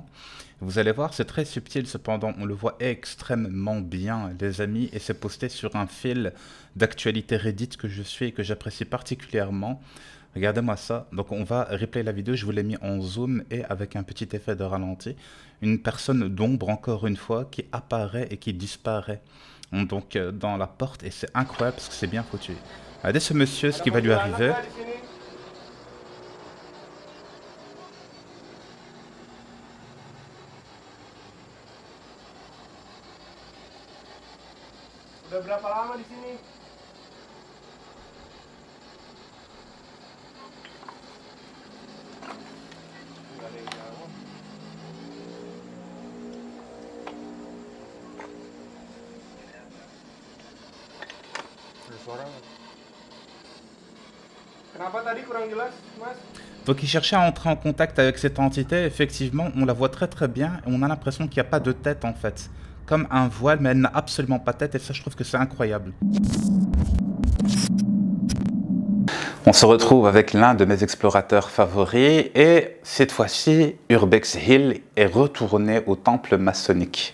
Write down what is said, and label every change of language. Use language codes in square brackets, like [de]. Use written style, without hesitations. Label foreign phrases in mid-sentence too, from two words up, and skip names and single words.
[fr] Vous allez voir, c'est très subtil, cependant. On le voit extrêmement bien, les amis, et c'est posté sur un fil d'actualité Reddit que je suis et que j'apprécie particulièrement. Regardez-moi ça. Donc on va replay la vidéo, je vous l'ai mis en zoom et avec un petit effet de ralenti. Une personne d'ombre, encore une fois, qui apparaît et qui disparaît donc dans la porte, et c'est incroyable parce que c'est bien foutu. Regardez ce monsieur, ce qui va lui arriver. [id] Udah berapa lama di sini? Nggak ada yang jawab. Ada suara nggak? Kenapa tadi kurang jelas, Mas? [fr] Donc il cherchait à entrer en contact avec cette entité. Effectivement, on la voit très très bien et on a l'impression qu'il n'y a pas de tête en fait. Comme un voile, mais elle n'a absolument pas de tête, et ça je trouve que c'est incroyable. On se retrouve avec l'un de mes explorateurs favoris, et cette fois-ci, Urbex Hill est retourné au temple maçonnique.